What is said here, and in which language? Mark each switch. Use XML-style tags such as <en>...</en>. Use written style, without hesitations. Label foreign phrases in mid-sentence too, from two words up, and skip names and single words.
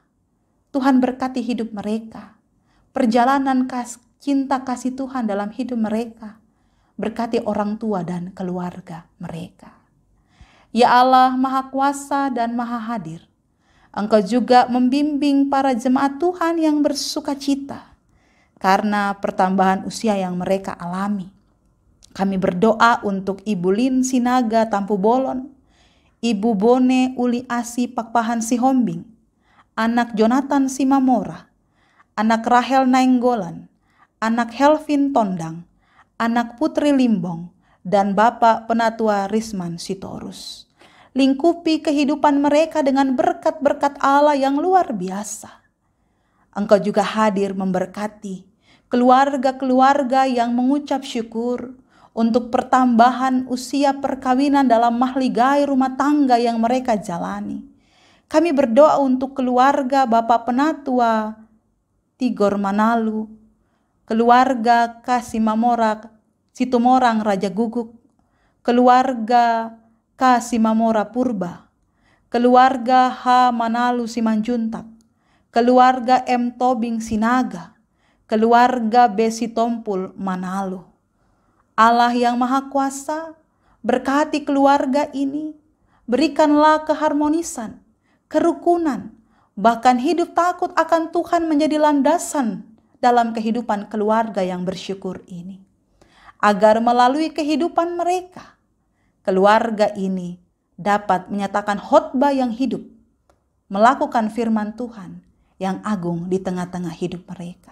<id>Tuhan berkati hidup mereka, perjalanan cinta kasih Tuhan dalam hidup mereka, berkati orang tua dan keluarga mereka. Ya Allah Maha Kuasa dan Maha Hadir, Engkau juga membimbing para jemaat Tuhan yang bersuka cita karena pertambahan usia yang mereka alami. Kami berdoa untuk Ibu Lin Sinaga Tampu Bolon, Ibu Bone Uli Asi Pakpahan Sihombing, anak Jonathan Simamora, anak Rahel Nainggolan, anak Helvin Tondang, anak Putri Limbong, dan Bapak Penatua Risman Sitorus. Lingkupi kehidupan mereka dengan berkat-berkat Allah yang luar biasa. Engkau juga hadir memberkati keluarga-keluarga yang mengucap syukur untuk pertambahan usia perkawinan dalam mahligai rumah tangga yang mereka jalani. Kami berdoa untuk keluarga Bapak Penatua Tigor Manalu, keluarga Kasimamora Situmorang Raja Guguk, keluarga Kasimamora Purba, keluarga H. Manalu Simanjuntak, keluarga M. Tobing Sinaga, keluarga B. Sitompul Manalu. Allah yang Maha Kuasa, berkati keluarga ini, berikanlah keharmonisan, kerukunan, bahkan hidup takut akan Tuhan menjadi landasan dalam kehidupan keluarga yang bersyukur ini. Agar melalui kehidupan mereka, keluarga ini dapat menyatakan khotbah yang hidup, melakukan firman Tuhan yang agung di tengah-tengah hidup mereka.</id>